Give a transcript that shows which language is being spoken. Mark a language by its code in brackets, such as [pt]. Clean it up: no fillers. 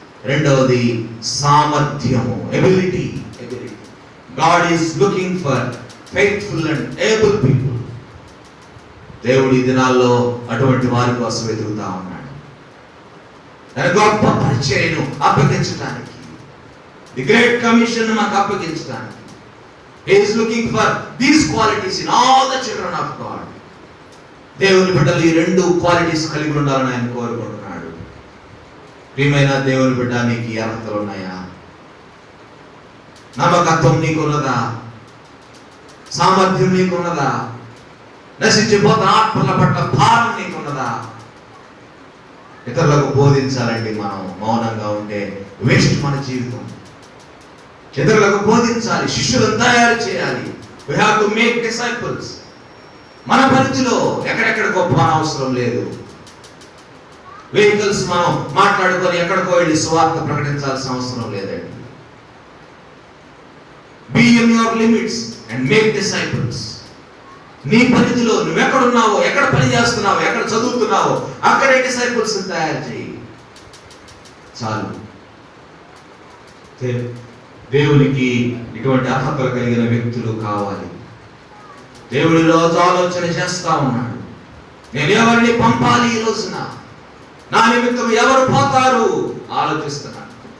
[te] రెండవది సామర్థ్యము, [en] Ability. God is looking for faithful and able people. [te] దేవుడు ఈ దినాల్లో అటువంటి వారి కోసం వెతుకుతా ఉన్నాడు. తన గొప్ప పరిచర్యను అప్పగించడానికి, ది గ్రేట్ కమిషన్ మాకు అప్పగించడానికి. [en] He is looking for these qualities in all the children of God. [te] దేవుని బిడ్డలు ఈ 2 క్వాలిటీస్ కలిగి ఉండాలని ఆయన కోరుకుంటున్నాడు. ప్రియమైన దేవుని బిడ్డ, నీకు ఈ అర్హతలు ఉన్నాయా? నమ్మకత్వం నీకున్నదా? సామర్థ్యం నీకున్నదా? నశించిపోతున్న ఆత్మల పట్ల భారం నీకున్నదా? ఇతరులకు బోధించాలండి. మనం మౌనంగా ఉంటే వేస్ట్ మన జీవితం. ఇతరులకు బోధించాలి, శిష్యులను తయారు చేయాలి. [en] We have to make disciples. [te] మన పరిధిలో ఎక్కడెక్కడ గొప్ప అవసరం లేదు. వెహికల్స్ మనం మాట్లాడుకొని ఎక్కడికో వెళ్ళి సువార్త ప్రకటించాల్సిన అవసరం లేదండి. [en] Be in your limits and make disciples. [te] నీ పరిధిలో నువ్వు ఎక్కడున్నావో, ఎక్కడ పని చేస్తున్నావో, ఎక్కడ చదువుతున్నావో అక్కడే డిసైపుల్స్ తయారు చేయి. చాలు. దేవునికి ఇటువంటి అర్హతలు కలిగిన వ్యక్తులు కావాలి. దేవుడి రోజు ఆలోచన చేస్తా ఉన్నాడు, నేను ఎవరిని పంపాలి ఈ రోజున, నా నిమిత్తం ఎవరు పోతారు ఆలోచిస్తున్నాడు.